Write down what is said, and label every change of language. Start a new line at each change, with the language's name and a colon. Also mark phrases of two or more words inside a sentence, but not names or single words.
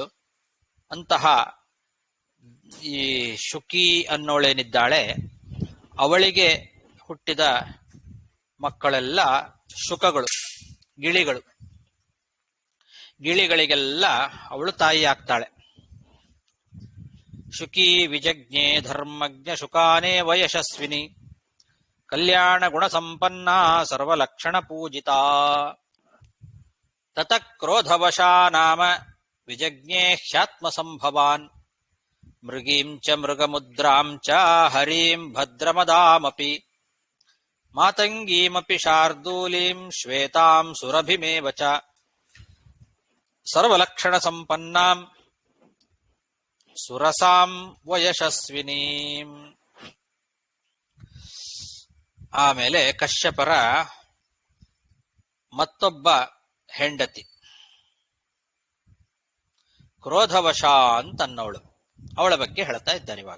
Kannada: ಅಂತಹ ಈ ಶುಕಿ ಅನ್ನೋಳೇನಿದ್ದಾಳೆ, ಅವಳಿಗೆ ಹುಟ್ಟಿದ ಮಕ್ಕಳೆಲ್ಲ ಶುಕಗಳು, ಗಿಳಿಗಳಿಗೆಲ್ಲ ಅವಳು ತಾಯಿ ಆಗ್ತಾಳೆ.
Sanskrit: ಶುಕಿ ವಿಜಜ್ಞೆ ಧರ್ಮಜ್ಞ ಶುಕಾನೇ ವಯಶಸ್ವಿನಿ ಕಲ್ಯಾಣ ಗುಣ ಸಂಪನ್ನ ಸರ್ವಲಕ್ಷಣ ಪೂಜಿತ. ತತ ಕ್ರೋಧವಶಾ ನಾಮ ವಿಜಜ್ಞೆ ಹ್ಯಾತ್ಮ ಸಂಭವಾನ್ ಮೃಗೀಂ ಚ ಮೃಗಮುದ್ರಾಂ ಚ ಹರೀಂ ಭದ್ರಮದಾಮಪಿ ಮಾತಂಗೀಮಪಿ ಶಾರ್ದೂಲೀಂ ಶ್ವೇತಾಂ ಸುರಭಿಮೇವ ಚ ಸರ್ವಲಕ್ಷಣ ಸಂಪನ್ನಾಂ ಸುರಸಾಂ ವಯಶಸ್ವಿನೀಂ.
Kannada: ಆಮೇಲೆ ಕಶ್ಯಪರ ಮತ್ತೊಬ್ಬ ಹೆಂಡತಿ ಕ್ರೋಧವಶ ಅಂತನ್ನವಳು, ಅವಳ ಬಗ್ಗೆ ಹೇಳ್ತಾ ಇದ್ದಾರೆ ಇವಾಗ.